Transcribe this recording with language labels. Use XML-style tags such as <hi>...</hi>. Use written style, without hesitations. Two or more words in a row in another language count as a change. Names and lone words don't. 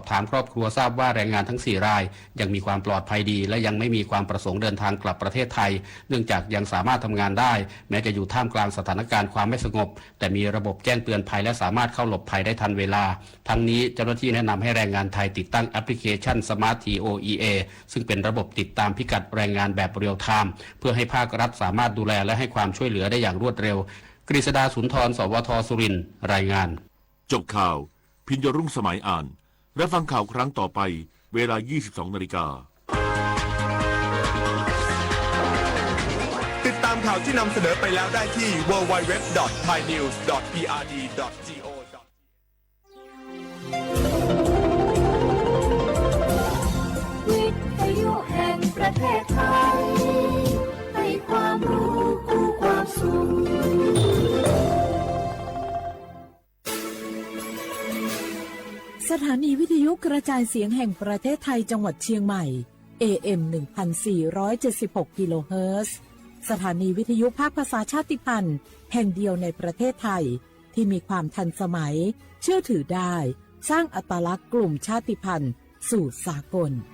<th>ถามครอบครัวทราบว่าแรงงานทั้ง4รายยังมีความปลอดภัยดีและยังไม่มีความประสงค์เดินทางกลับประเทศไทยเนื่องจากยังสามารถทำงานได้แม้จะอยู่ท่ามกลางสถานการณ์ความไม่สงบแต่มีระบบแจ้งเตือนภัยและสามารถเข้าหลบภัยได้ทันเวลาทั้งนี้เจ้าหน้าที่แนะนำให้แรงงานไทยติดตั้งแอปพลิเคชัน Smart TOEA ซึ่งเป็นระบบติดตามพิกัดแรงงานแบบเรียลไทม์เพื่อให้ภาครัฐสามารถดูแลและให้ความช่วยเหลือได้อย่างรวดเร็วกฤษดาสุนทรสวทสุรินทร์รายงาน จบข่าวพิญญรุ่งสมัยอ่านและฟังข่าวครั้งต่อไปเวลา 22 นาฬิกา ติดตามข่าวที่นำเสนอไปแล้วได้ที่ www.thainews.prd.go วิทยุแห่งประเทศไทยให้ความรู้กู้ความสุข สถานีวิทยุกระจายเสียงแห่งประเทศไทยจังหวัดเชียงใหม่ AM 1476 กิโลเฮิรตซ์สถานีวิทยุภาคภาษาชาติพันธุ์แห่งเดียวในประเทศไทยที่มีความทันสมัยเชื่อถือได้สร้างอัตลักษณ์กลุ่มชาติพันธุ์สู่สากล</th>